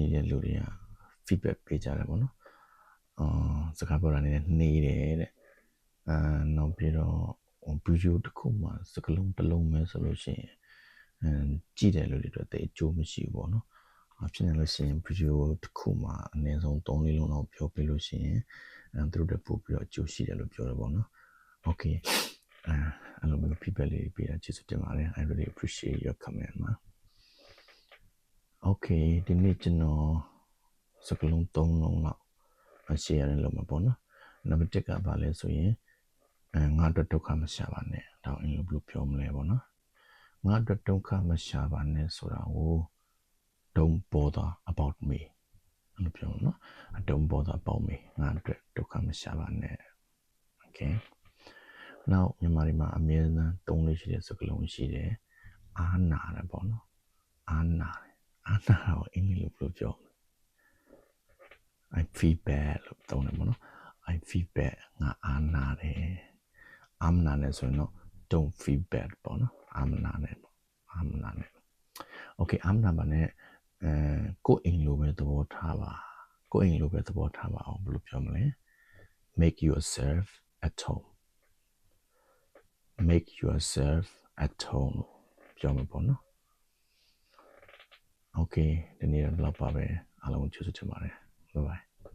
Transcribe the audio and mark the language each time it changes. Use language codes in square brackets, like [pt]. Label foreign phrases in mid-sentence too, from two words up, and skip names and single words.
[my] နေတဲ့လူတွေက feedback ပေးကြတယ်ပေါ့နော်စကားပြောတာနေနေတယ်တဲ့နောက်ပြီးတော့ဗီဒီယိုတစ်ခုမှစကားလုံးတစ်လုံးပဲဆိုလို့ရှိရင်ကြည့်တယ်လို့တွေအတွက်အကျိုးမရှိဘူးပေါ့နော်ဖြစ်နေလို့ရှိရင်ဗီဒီယိုတစ်ခုမှာအနည်းဆုံး3-4လုံးလောက်ပြောပြလို့ရှိရင်သူတို့တက်ပို့ပြီးတော့အကျိုးရှိတယ်လို့ပြောတယ်ပေါ့နော် Okay အဲ့လိုမျိုး feedback လေးပေးတာကျေးဇူးတင်ပါတယ် [en] I really appreciate your comment မှာ [my] Okay ဒီနေ့ကျွန်တော်စကားလုံး3လုံးလောက် share လုပ်မှာပေါ့နော်နံပါတ်1ကဘာလဲဆိုရင်ငါအတွက်ဒုက္ခမရှာပါနဲ့ဒါအင်္ဂလိပ်ဘယ်လိုပြောမလဲပေါ့နော်ငါအတွက်ဒုက္ခ မရှာပါနဲ့ဆိုတာကို [en] don't bother about me [my] အဲ့လိုပြောနော် [en] don't bother about me [my] ငါအတွက်ဒုက္ခမရှာပါနဲ့ [en] Okay now [my] မြန်မာပြည်မှာအ များဆုံးသုံးလို့ရှိတဲ့စကားလုံးရှိတယ်အားနာတယ်ပေါ့နော်အားနာတော့အင်္ဂလိပ်လိုဘယ်လိုပြောမလဲ [en] I feel bad [my] လို့သုံးတယ်ပေါ့နော် [en] I feel bad [my] ငါအားနာတယ်အားမနာနဲ့ ဆိုရင်တော့ [en] don't feel bad [my] ပေါ့နော်အားမနာနဲ့ပေါ့အားမနာနဲ့ Okay အားမနာပါနဲ့ကိုယ်အိမ်လိုပဲသဘောထားပါကိုယ်အိမ်လိုပဲသဘောထားပါအောင်ဘယ်လိုပြောမလဲ [en] make yourself at home make yourself at home [my] ပြောမှာပေါ့နော် Okay ဒီနေ့တော့လောက်ပါပဲအားလုံးကျေးဇူးတင်ပါတယ် [en] bye bye